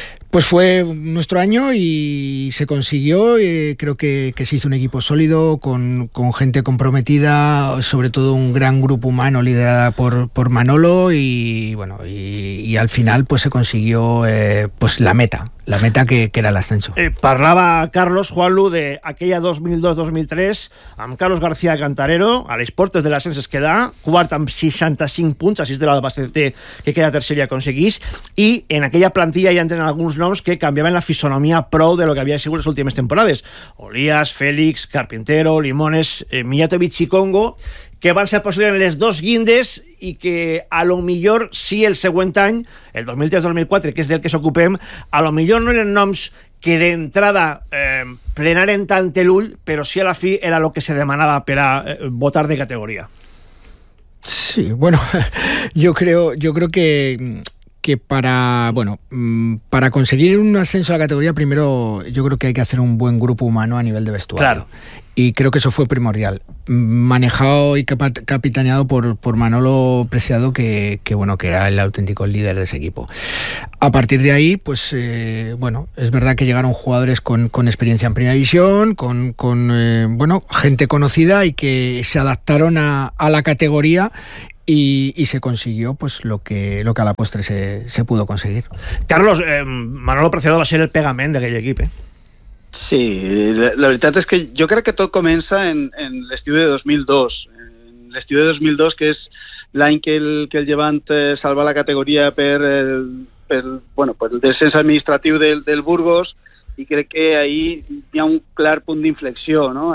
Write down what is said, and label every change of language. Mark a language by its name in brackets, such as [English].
[Spanish] Pues fue nuestro año y se consiguió. Creo que se hizo un equipo sólido, con gente comprometida, sobre todo un gran grupo humano liderada por Manolo, y bueno, y al final pues se consiguió pues la meta que era el ascenso. [Catalan] Parlaba Carlos, Juanlu, de aquella 2002-2003 amb Carlos García Cantarero a les portes de l'ascens, es queda quart amb 65 punts, així de l'Albacete que queda tercer i aconseguís, i en aquella plantilla ja entren alguns noms que canviaven la fisonomia prou de lo que havia sigut les últimes temporades: Olías, Félix, Carpintero, Limones, Mijatovic i Congo, que van ser possibles en les dos guindes i que a lo millor sí el següent any, el 2003-2004, que és del que s'ocupem, a lo millor no eren noms que d'entrada plenaren tant l'ull, però sí a la fi era lo que se demanava per a votar de categoria. [Spanish] Sí, bueno, yo creo que para, bueno, para conseguir un ascenso a la categoría, primero yo creo que hay que hacer un buen grupo humano a nivel de vestuario. Claro. Y creo que eso fue primordial. Manejado y capitaneado por Manolo Preciado, que bueno, que era el auténtico líder de ese equipo. A partir de ahí, pues bueno, es verdad que llegaron jugadores con experiencia en primera división, con gente conocida y que se adaptaron a la categoría. Y se consiguió pues lo que a la postre se pudo conseguir. [Catalan] Carlos, Manolo Preciado va a ser el pegament d'aquell equip, Sí, la veritat és que jo crec que tot comença en l'estiu de 2002. En l'estiu de 2002, que és l'any que el Llevant salva la categoria per el descens administratiu del Burgos, i crec que ahí hi ha un clar punt d'inflexió, no?